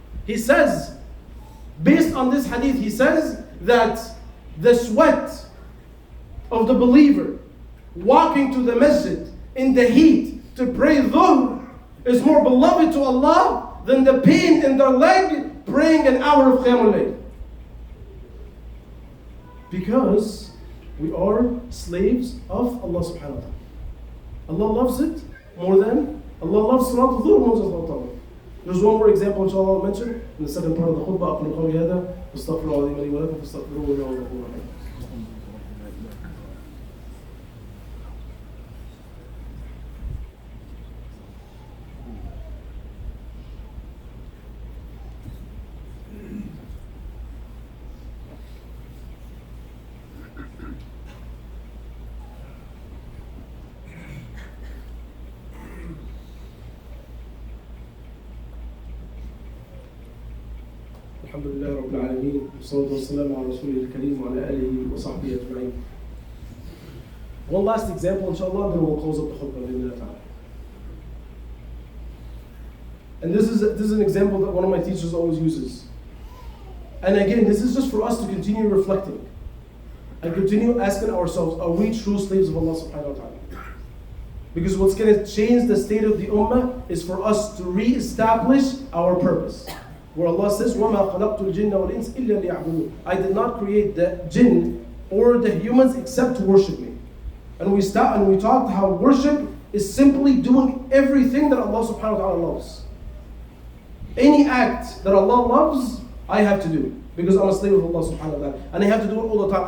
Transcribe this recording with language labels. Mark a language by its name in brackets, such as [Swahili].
[English] He says, based on this hadith, he says that the sweat of the believer walking to the masjid in the heat to pray dhuhr is more beloved to Allah than the pain in their leg praying an hour of Qiyamul Layl. Because we are slaves of Allah subhanahu wa ta'ala. Allah loves it more than Allah loves Salatul Dhuhr more than Salatul Taraweeh. There's one more example inshallah I'll mention in the second part of the khutbah. [Arabic] أقول قولي هذا واستغفر الله العظيم لي ولكم فاستغفروه إنه هو الغفور الرحيم. الحمد لله رب العالمين والصلاة والسلام على رسوله الكريم وعلى آله وصحبه أجمعين. [English] One last example, inshallah, then we'll close up the khutbah. And this is an example that one of my teachers always uses. And again, this is just for us to continue reflecting and continue asking ourselves, are we true slaves of Allah subhanahu wa ta'ala? Because what's going to change the state of the ummah is for us to re-establish our purpose. Where Allah says, [Arabic] وَمَا خَلَقْتُ الْجِنَّ وَالْإِنسِ إِلَّا لِيَعْبُدُونَ. [English] I did not create the jinn or the humans except to worship me. And we talked how worship is simply doing everything that Allah subhanahu wa ta'ala loves. Any act that Allah loves, I have to do. Because I'm a slave of Allah subhanahu wa ta'ala. And I have to do it all the time.